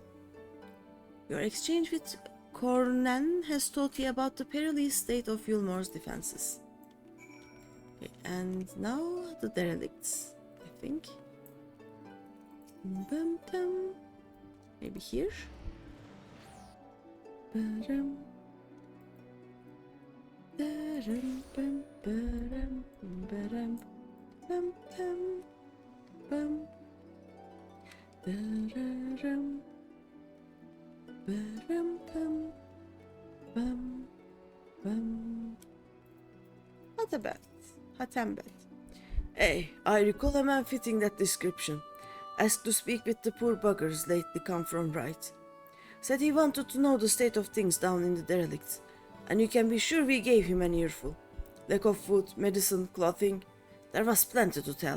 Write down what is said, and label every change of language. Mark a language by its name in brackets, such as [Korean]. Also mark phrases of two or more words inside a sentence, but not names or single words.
[English] Your exchange with Cornan has taught you about the perilous state of Yulmore's defenses. Okay, and now the derelicts, I think. Bum, bum. Maybe here? Ba-dum. Da-dum, bum, ba-dum, ba-dum, bum, bum, bum. Da-da-dum. Ba-dum, bum, bum, bum. Hatembet. Hey, I recall a man fitting that description. Asked to speak with the poor buggers lately come from right. Said he wanted to know the state of things down in the derelicts, and you can be sure we gave him an earful. Lack of food, medicine, clothing, there was plenty to tell.